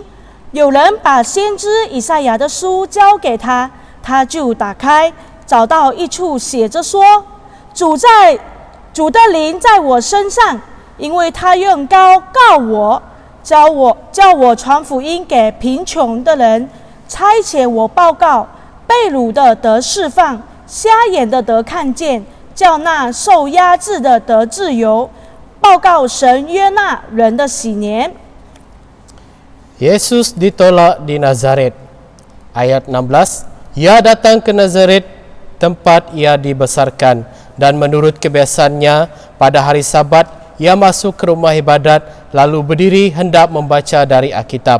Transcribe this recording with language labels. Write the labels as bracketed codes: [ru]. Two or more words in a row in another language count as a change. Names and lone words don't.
[zh] 有人把先知以赛亚的书交给他，他就打开，找到一处写着说：“主的灵在我身上，因为他用膏告我，叫我传福音给贫穷的人，差遣我报告被掳的得释放，瞎眼的得看见，叫那受压制的得自由，报告神约纳人的喜年。” [id] Yesus ditolak di Nazaret. Ayat 16, Ia datang ke Nazaret, tempat ia dibesarkan, dan menurut kebiasaannya pada hari Sabat ia masuk ke rumah ibadat, lalu berdiri hendak membaca dari Alkitab.